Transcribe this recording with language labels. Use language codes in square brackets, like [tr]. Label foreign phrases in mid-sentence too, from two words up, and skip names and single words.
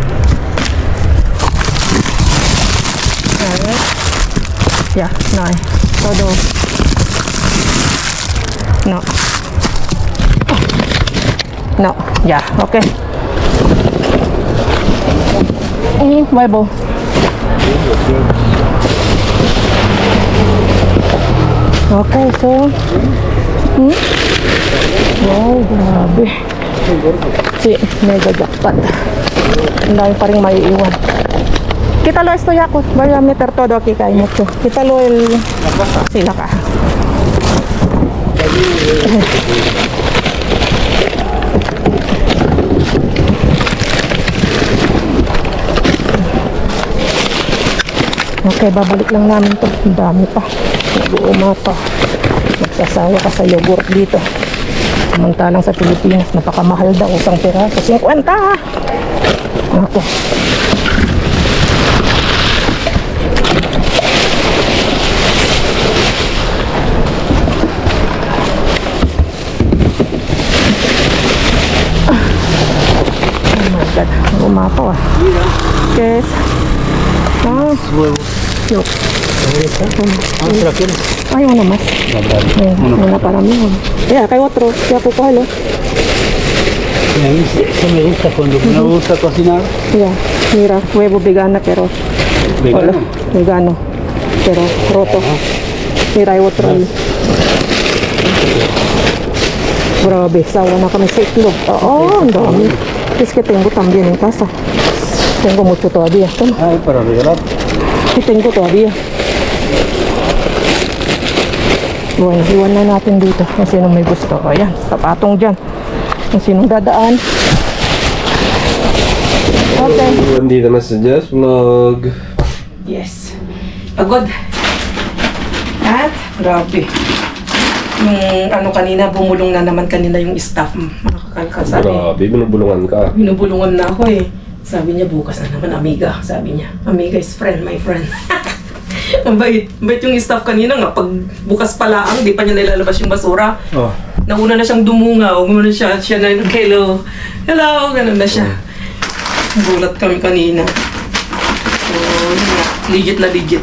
[es] A ver. Ya, no hay. Todo. No. No, ya, ok. Y huevo. [en] Ok, so. [tl] Wow, grabe. Sí, [en] mega jackpot. [tl] Ang dami pa rin maiiwan. [es] Quítalo esto ya, pues. Voy a meter todo aquí que hay mucho. Quítalo el... Sí, la caja. [tl] Okay, babalik lang namin to. Ang dami pa. Nag-uuma pa. Magsasawa ka sa yogurt dito. Samantalang sa Pilipinas, napakamahal daw. Isang piraso. 50! Ako. [en] Oh my God. [tl] Umapaw ah. Yes. Ah. [es] huevos. Yo. Ah, ¿se la quieres? Hay uno más. Uno. Una para mí. Ya, acá hay otro. Ya, pues cógelo. A mí eso me gusta cuando uno gusta cocinar. Ya, mira, huevo vegana, pero... Vegano. Hola, vegano. Pero roto. Mira, hay otro ahí. [tl] Grabe, sawa na kami sa itlog. Oo, ang dami. [es] Es que tengo también en casa. Tengo mucho todavía. Toma. Ay, para regalar. Sí, tengo todavía. Bueno, [tl] iwan na natin dito kung sino may gusto. Ayan, tapatong dyan. Kung sinong dadaan. Okay. Bandita Messages Vlog. Yes. Pagod. At, grabe. Yung ano kanina, bumulong na naman kanina yung staff. Makakakalka, sabi. Grabe, binubulungan ka. Binubulungan na ako eh. Sabi niya, bukas na naman, amiga. Sabi niya, [en] amiga is friend, my friend. [tl] Ang bait. Bait yung staff kanina nga. Pag bukas pala ang, di pa niya nilalabas yung basura. Oh. Nauna na siyang dumungaw. Gumano siya na yung hello. Hello, ganun na siya. Gulat kami kanina. So, yun nga. Legit na legit.